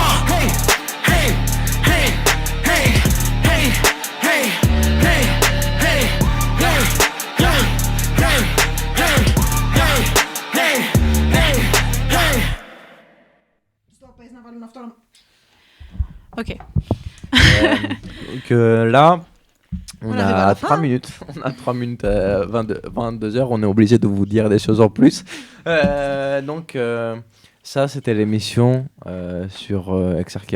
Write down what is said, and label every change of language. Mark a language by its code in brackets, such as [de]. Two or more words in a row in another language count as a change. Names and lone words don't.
[el] Hey, hey, hey, hey, hey, hey, hey, hey, hey, hey, hey, hey, hey, hey, hey, hey. Stop, πες να βάλουν αυτό. Ok. [fr] Donc là, on arrive à a la 3 fin. minutes. On a 3 minutes, 22 heures. On est obligé de vous dire des choses en plus. Donc, ça, c'était l'émission sur Exarchia.